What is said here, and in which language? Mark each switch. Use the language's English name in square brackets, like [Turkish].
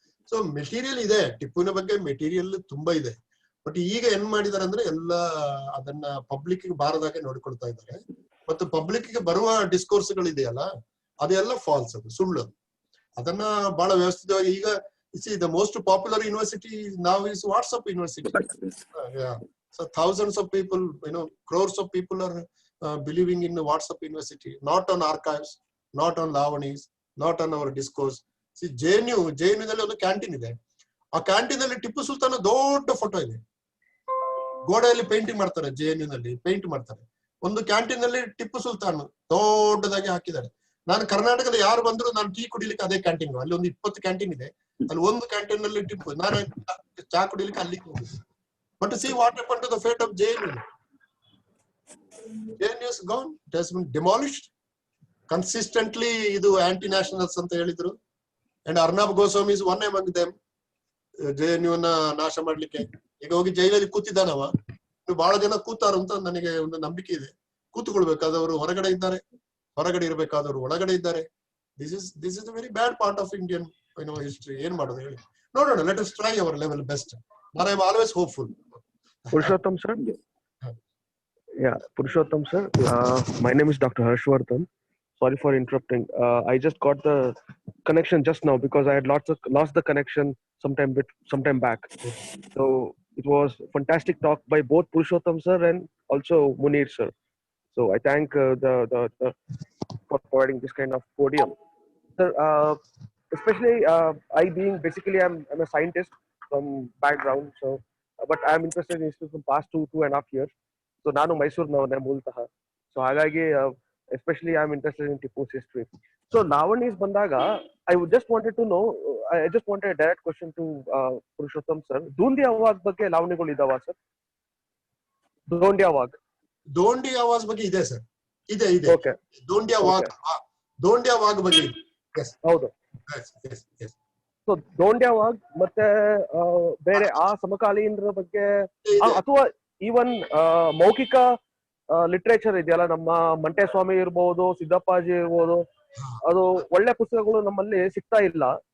[Kannada] So material ಇದೆ, ಟಿಪ್ಪುನ ಬಗ್ಗೆ material ತುಂಬಾ ಇದೆ. ಬಟ್ ಈಗ ಏನ್ ಮಾಡಿದಾರೆ ಅಂದ್ರೆ ಎಲ್ಲ ಅದನ್ನ ಪಬ್ಲಿಕ್ ಬಾರದಾಗೆ ನೋಡಿಕೊಳ್ತಾ ಇದ್ದಾರೆ. ಮತ್ತು ಪಬ್ಲಿಕ್ ಗೆ ಬರುವ ಡಿಸ್ಕೋರ್ಸ್ ಗಳಿದೆಯಲ್ಲ, ಅದೆಲ್ಲ ಫಾಲ್ಸ್, ಅದು ಸುಳ್ಳು. ಅದನ್ನ ಬಹಳ ವ್ಯವಸ್ಥಿತವಾಗಿ ಈಗ [English] the most popular university now is WhatsApp University. Yeah. So thousands of people, crores of people are believing in the WhatsApp University, not on archives, not on Lavanis, not on our discourse. [Kannada] See, JNU ನಲ್ಲಿ ಒಂದು canteen ಇದೆ. ಆ canteen ಅಲ್ಲಿ ಟಿಪ್ಪು ಸುಲ್ತಾನ್ ದೊಡ್ಡ photo ಇದೆ, ಗೋಡೆಯಲ್ಲಿ painting ಮಾಡ್ತಾರೆ. JNU ನಲ್ಲಿ ಪೇಂಟ್ ಮಾಡ್ತಾರೆ. ಒಂದು ಕ್ಯಾಂಟೀನ್ ಅಲ್ಲಿ ಟಿಪ್ಪು ಸುಲ್ತಾನ್ ದೊಡ್ಡದಾಗಿ ಹಾಕಿದ್ದಾರೆ. ನಾನು ಕರ್ನಾಟಕದ ಯಾರು ಬಂದ್ರು ನಾನು ಟೀ ಕುಡಿಲಿಕ್ಕೆ ಅದೇ ಕ್ಯಾಂಟೀನ್, ಅಲ್ಲಿ ಒಂದು 20 ಕ್ಯಾಂಟೀನ್ ಇದೆ, ಅಲ್ಲಿ ಒಂದು ಕ್ಯಾಂಟೀನ್ ನಲ್ಲಿ ಟಿಪ್ಪು, ನಾನು ಚಾ ಕುಡಿಲಿಕ್ಕೆ ಅಲ್ಲಿ ಹೋಗಿದ್ದೆ. [English] But see what happen to the fate of JNU. JNU is gone, it has been demolished. Consistently [Kannada] ಇದು ಆಂಟಿ ನ್ಯಾಷನಲ್ಸ್ ಅಂತ ಹೇಳಿದ್ರು, [English] And Arnab Goswami is one among them. [Kannada] JNU ನ ನಾಶ ಮಾಡ್ಲಿಕ್ಕೆ ಈಗ ಹೋಗಿ ಜೈಲಲ್ಲಿ ಕೂತಿದ್ದಾನವ. ಇನ್ನು ಬಹಳ ಜನ ಕೂತಾರು ಅಂತ ನನಗೆ ಒಂದು ನಂಬಿಕೆ ಇದೆ. ಕೂತ್ಕೊಳ್ಬೇಕಾದವರು ಹೊರಗಡೆ ಇದ್ದಾರೆ, ಹೊರಗಡೆ ಇರಬೇಕಾದವರು ಒಳಗಡೆ ಇದ್ದಾರೆ. [English] This is a very bad part of Indian history. [Kannada] ಏನ್ ಮಾಡೋದು ಹೇಳಿ, ನೋಡೋಣ. [English] Let us try our level best, but I am always hopeful. Purushottam sir. Yeah, Purushottam sir. My name is Dr. Harshvardhan. Sorry for interrupting. I just got the connection just now because I had lost the connection sometime back. So it was fantastic talk by both Purushottam sir and also Munir sir. So I thank the for providing this kind of podium. Sir, especially I being basically I'm a scientist from background, so but I'm interested in history from past 2.5 years. [Kannada] So ನಾನು ಮೈಸೂರಿನವನೇ ಮೂಲತಃ. So ಹಾಗಾಗಿ [English] especially I'm interested in Tipu's history. So Lavani's [Kannada] ಬಂದಾಗ [English] I would just wanted to know, I just wanted a direct question to Purushottam sir. [Kannada] Doondia Wag ಬಗ್ಗೆ ಲಾವಣಿಗಳು ಇದಾವ sir? [English] Doondia Wag. [Kannada] ದೋಂಡಿ ಆವಾಜ್ ಬಗ್ಗೆ ಇದೆ sir, ಇದೆ [English] Okay. [Kannada] Dhondiya ವಾಗ್, ದೋಂಡಿಯಾ ವಾಗ್ ಬಗ್ಗೆ ಇದೆ. [English] Yes. [Kannada] ಹೌದು. [English] Yes. [Kannada] So ದೋಂಡ್ಯಾ ವಾಗ್ ಮತ್ತೆ ಬೇರೆ ಆ ಸಮಕಾಲೀನರ ಬಗ್ಗೆ ಅಥವಾ ಈವನ್ ಮೌಖಿಕ ಲಿಟ್ರೇಚರ್ ಇದೆಯಲ್ಲ, ನಮ್ಮ ಮಂಟೇಸ್ವಾಮಿ ಇರ್ಬೋದು, ಸಿದ್ದಪ್ಪಾಜಿ ಇರ್ಬೋದು, ಅದು ಒಳ್ಳೆ ಪುಸ್ತಕಗಳು ನಮ್ಮಲ್ಲಿ ಸಿಗ್ತಾ ಇಲ್ಲ.